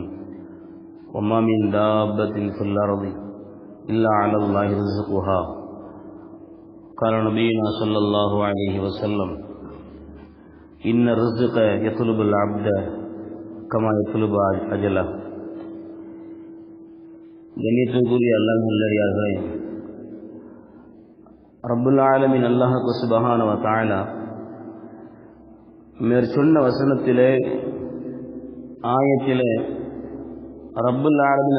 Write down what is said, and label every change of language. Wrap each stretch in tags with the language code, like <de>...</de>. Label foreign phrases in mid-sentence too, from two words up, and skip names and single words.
<ar>وما من دابة في الأرض إلا على الله رزقها. قال نبينا صلى الله عليه وسلم: إن الرزق يطلب العبد كما يطلب أجله.</ar> <ta>கண்ணியத்திற்குரிய அல்லாஹ் நல்லடியார்களே,</ta> <ar>رب العالمين الله سبحانه وتعالى</ar> <ta>மேற்சொன்ன வசனத்திலே, ஆயத்திலே</ta> <ar>رب العالمين</ar>